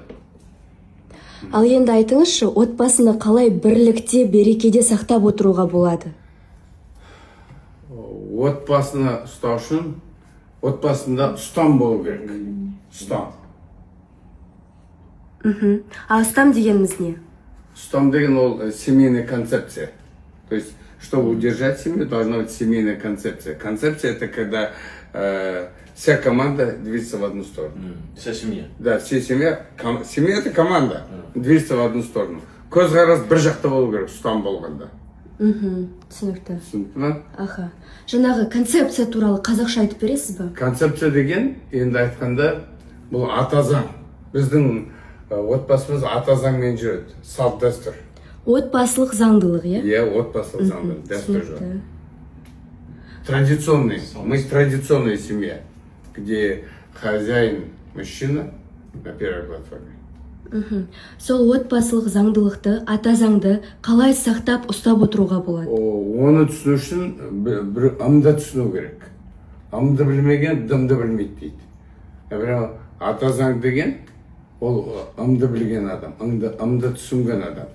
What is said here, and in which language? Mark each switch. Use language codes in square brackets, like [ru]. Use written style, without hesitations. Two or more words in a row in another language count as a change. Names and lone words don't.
[kk] Ал енді айтыңызшы, отбасыны қалай бірлікте, берекеде сақтап отыруға болады? Отбасыны ұстау үшін отбасында ұстам болу керек. Ұстам. А ұстам дегеніміз не? Ұстам деген ол [ru] семейная концепция. То есть, чтобы удержать семью, должна быть семейная концепция. Концепция — это когда вся команда движется в одну сторону. Вся семья. Да, вся семья. Семья — это команда. Движется в одну сторону. [kk] Көзқарас бір жақта болу керек, ұстам болғанда. Түсінікті. Түсінікті ма? Аха. Жаңағы концепция туралы қазақша айтып бересіз ба? Концепция деген, енді айтқанда, бұл ата заң. Біздің отбасымыз ата заңмен жүреді. Салт дәстүр. Отбасылық заңдылық, иә? Иә, отбасылық заңдылық, дәстүр жоқ. [ru] Традиционный. Мы традиционная семья, где хозяин мужчина на первой платформе. [kk] Сол отбасылық заңдылықты, ата заңды қалай сақтап ұстап отыруға болады? Оны түсіну үшін бір ымды түсіну керек. Ымды білмеген дымды білмейді дейді. Например, ата заң деген ол ымды білген адам, ымды түсінген адам.